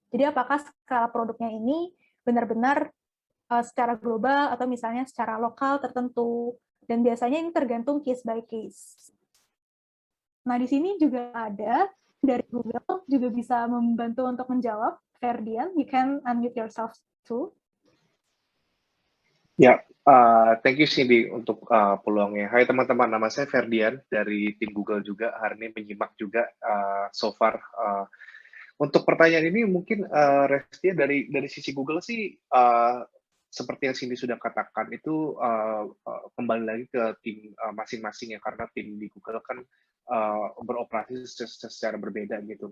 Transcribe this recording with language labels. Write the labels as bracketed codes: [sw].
[id] Jadi apakah skala produknya ini benar-benar secara global atau misalnya secara lokal tertentu. Dan biasanya ini tergantung [en] case by case. [id] Nah, di sini juga ada dari Google juga bisa membantu untuk menjawab. [en] Ferdian, you can unmute yourself too. [id] Ya, [en] thank you [id] Cindy untuk peluangnya. Hai teman-teman, nama saya Ferdian dari tim Google juga. Hari ini menyimak juga [en] so far. [id] Untuk pertanyaan ini mungkin Restia dari sisi Google sih seperti yang Cindy sudah katakan itu kembali lagi ke tim masing-masing ya, karena tim di Google kan beroperasi secara berbeda gitu.